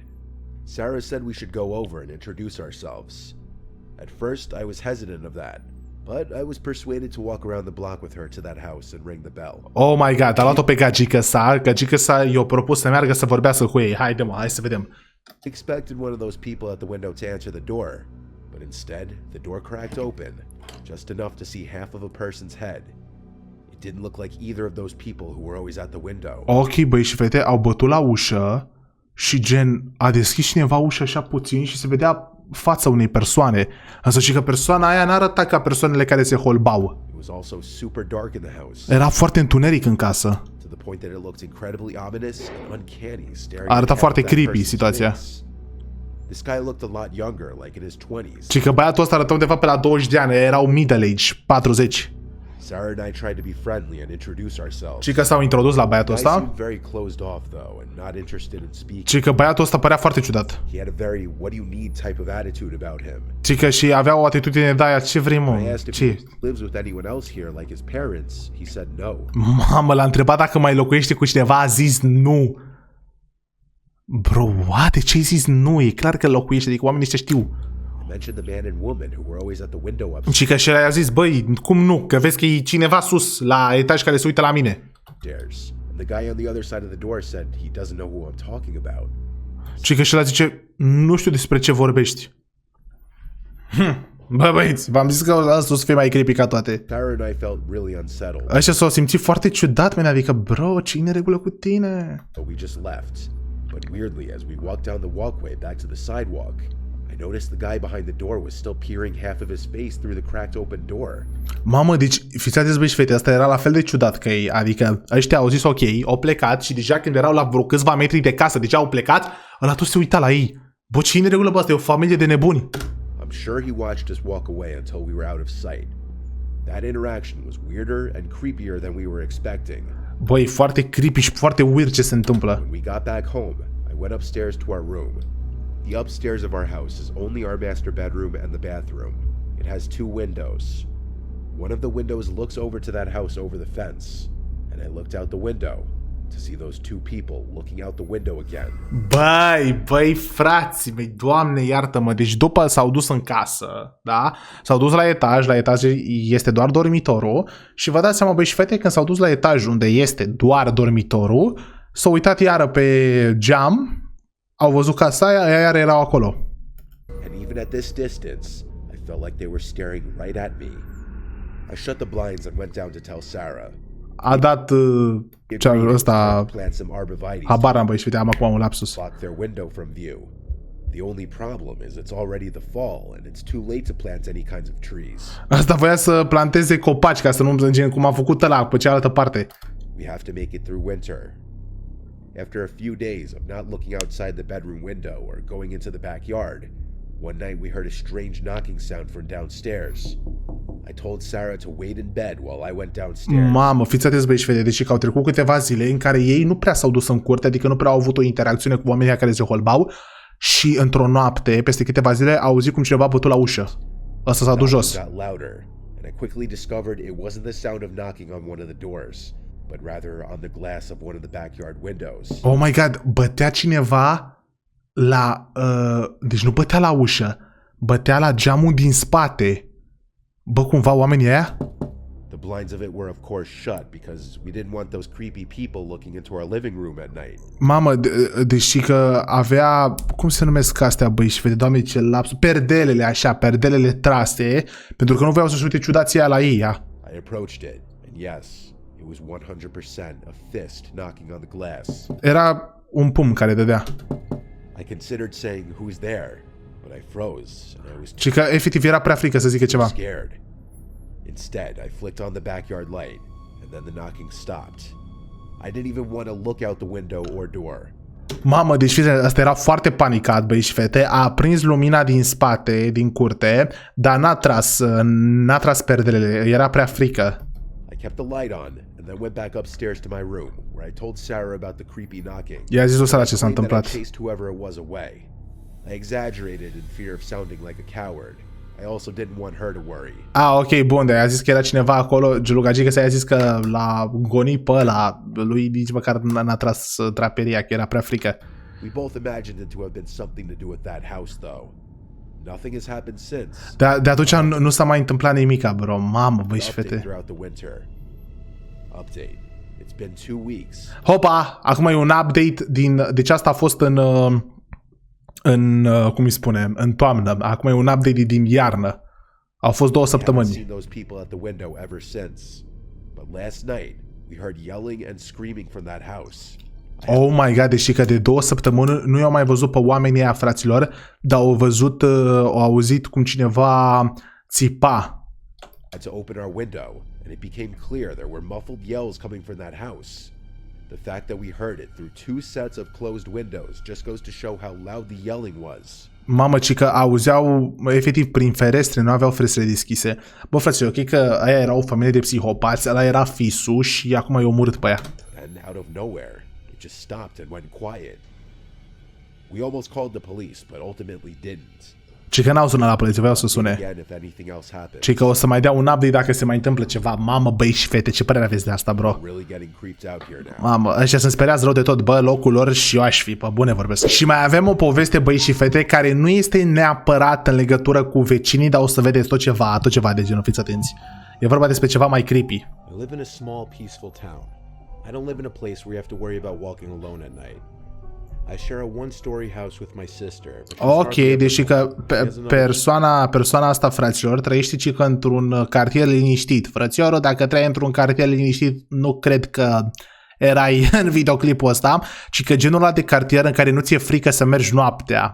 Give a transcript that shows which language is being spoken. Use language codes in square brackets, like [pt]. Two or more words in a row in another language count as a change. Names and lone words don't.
[en] Sarah said we should go over and introduce ourselves. At first, I was hesitant of that, But I was persuaded to walk around the block with her to that house and ring the bell. Oh my god, [ro] a luat-o pe gagică sa i-a propus să meargă să vorbească cu ei. Haide mă, hai să vedem. [en] I expected one of those people at the window to answer the door, but instead, the door cracked open, just enough to see half of a person's head. It didn't look like either of those people who were always at the window. [ro] Ok, băi și fete au bătut la ușă și gen a deschis cineva ușa așa puțin și se vedea fața unei persoane. Însă și că persoana aia n-arăta ca persoanele care se holbau. [en] It was also super dark in the house. [ro] Era foarte întuneric în casă. [en] To the point that it looked incredibly ominous and uncanny staring. [ro] Arăta foarte creepy situația. [en] This guy looked a lot younger, like in his 20s. [ro] Și că băiatul ăsta arăta undeva pe la 20 de ani, erau [en] middle age, [ro] 40. [en] Sarah and I tried to be friendly and introduce ourselves. [ro] Și că s-au introdus la băiatul [en] The guy [ro] ăsta. [en] seemed very closed off though and not interested in speaking. [ro] Și că băiatul ăsta părea foarte ciudat. [en] He had a very what do you need type of attitude about him. [ro] Și că și avea o atitudine de aia, ce vrei [en] I [ro] mă? [en] asked if [ro] Ce? [en] he lives with anyone else here like his parents. He said no. [ro] Mamă, l-a întrebat dacă mai locuiește cu cineva, a zis nu. [en] Bro, what? [ro] De ce ai zis nu? E clar că locuiește, adică oamenii ăștia știu. [en] I mentioned the man and woman who were always at the window upstairs. [ro] Și că și a zis, băi, cum nu? Că vezi că e cineva sus, la etaj, care se uită la mine. [en] And the guy on the other side of the door said he doesn't know who I'm talking about. [ro] Și că și el zice, nu știu despre ce vorbești. Bă, băieți, v-am zis că ăsta o să fie mai creepy ca toate. [en] Sarah and I felt really unsettled. [ro] Ăștia s-au simțit foarte ciudat, man, adică, bro, ce-i în regulă cu tine? [en] But we just left. But weirdly, as we walked down the walkway back to the sidewalk, I noticed the guy behind the door was still peering half of his face through the cracked open door. [ro] Mamă, deci, fiți atenți, băi și fete, asta era la fel de ciudat că ei, adică ăștia au zis ok, au plecat și deja când erau la vreo câțiva metri de casă, deja au plecat, ăla tot se uita la ei. Bă, ce-i în regulă, bă, asta e o familie de nebuni. [en] I'm sure he watched us walk away until we were out of sight. That interaction was weirder and creepier than we were expecting. [ro] Băi, foarte creepy și foarte weird ce se întâmplă. [en] When we got back home, I went upstairs to our room. The upstairs of our house is only our master bedroom and the bathroom. It has 2 windows. One of the windows looks over to that house over the fence, and I looked out the window to see those 2 people looking out the window again. [ro] Băi, frații mei, Doamne iartă-mă, deci după s-au dus în casă, da? S-au dus la etaj este doar dormitorul și vă dați seama, băi și fete, când s-au dus la etaj unde este doar dormitorul, s-au uitat iară pe geam, au văzut casa aia, iar erau acolo. [en] And even at this distance, I felt like they were staring right at me. I shut the blinds and went down to tell Sarah. [ro] A dat ăsta, [en] plant some arborvitae. [ro] habar am, băi și fete, am acum un lapsus. [en] Block their window from view. The only problem is it's already the fall and it's too late to plant any kinds of trees. [ro] Asta voia să planteze copaci ca să nu plângem cum a făcut ăla pe cealaltă parte. [en] We have to make it through winter. After a few days of not looking outside the bedroom window or going into the backyard, one night we heard a strange knocking sound from downstairs. I told Sarah to wait in bed while I went downstairs. [ro] Mamă, fiți atenți, băi și fete, deci că au trecut câteva zile în care ei nu prea s-au dus în curte, adică nu prea au avut o interacțiune cu oamenii care se holbau și într-o noapte, peste câteva zile, au auzit cum cineva a bătut la ușă. Ăsta s-a dus jos. [en] Got louder, and I quickly discovered it wasn't the sound of knocking on one of the doors, but rather on the glass of one of the backyard windows. Oh my god, [ro] bătea cineva la... deci nu bătea la ușă, bătea la geamul din spate. Bă, cumva oamenii aia? [en] The blinds of it were of course shut because we didn't want those creepy people looking into our living room at night. [ro] Mamă, deși că avea... Cum se numesc astea, băi și fete? Doamne, ce lapsus. Perdelele, așa, perdelele trase, pentru că nu voiau să-și uite ciudația la ei, ia. [en] I approached it, and yes, it was 100% a fist knocking on the glass. [ro] Era un pumn care dădea. [en] I considered saying who's there, but I froze and I was [ro] Și că efectiv era prea frică să zică ceva. [en] scared. Instead, I flicked on the backyard light, and then the knocking stopped. I didn't even want to look out the window or door. [ro] Mamă, deci fiți, ăsta era foarte panicat, băi și fete, a aprins lumina din spate, din curte, dar n-a tras perdelele, era prea frică. [en] I kept the light on, and then went back upstairs to my room, where I told Sarah about the creepy knocking. [ro] I-a zis lui Sara ce s-a [en] I [ro] întâmplat. [en] chased whoever it was away. I exaggerated in fear of sounding like a coward. I also didn't want her to worry. [ro] Ok, bun, de a zis că era cineva acolo, Giulugagică s-a zis că l-a gonit pe ăla, lui nici măcar n-a tras draperia, că era prea frică. [en] We both imagined it to have been something to do with that house, though. nothing has happened since. [ro] De atunci nu s-a mai întâmplat nimica, bro. Mamă, băi și Update fete. [en] throughout the winter. Update. It's been 2 weeks. [ro] Hopa, acum e un update deci asta a fost cum îi spune, în toamnă. Acum e un update din iarnă. Au fost 2 [en] I haven't [ro] săptămâni. [en] seen those people at the window ever since. But last night, we heard yelling and screaming from that house. Oh my god, [ro] deși că de 2 săptămâni nu i-au mai văzut pe oamenii aia, fraților, dar au auzit cum cineva țipa. [en] Had to open our window, and it became clear there were muffled yells coming from that house. The fact that we heard it through 2 sets of closed windows just goes to show how loud the yelling was. [ro] Mamă, ci că auzeau efectiv prin ferestre, nu aveau ferestre deschise. Bă, frate, ok că aia era o familie de psihopați, ăla era fisul și acum i-a omorât pe ea. [en] And out of nowhere, it just stopped and went quiet. We almost called the police, but ultimately didn't. [ro] Ci că n-au sunat la poliție, voiau să sune. [en] Again, if anything else happens. [ro] Ci că o să mai dea un update dacă se mai întâmplă ceva. Mamă, băi și fete, ce părere aveți de asta, bro? [en] Really getting creeped out here now. [ro] Mamă, ăștia sunt speriați rău de tot, bă, locul lor și eu aș fi, pe bune vorbesc. Și mai avem o poveste, băi și fete, care nu este neapărat în legătură cu vecinii, dar o să vedeți tot ceva de genul, fiți atenți. E vorba despre ceva mai creepy. [en] I live in a small, peaceful town. I don't live in a place where you have to worry about walking alone at night. I share a one-story house with my sister. [ro] Ok, deși că persoana asta, fraților, trăiește ci că într-un cartier liniștit. Frățiorul, dacă trăi într-un cartier liniștit, nu cred că erai în videoclipul ăsta, ci că genul ăla de cartier în care nu ți-e frică să mergi noaptea.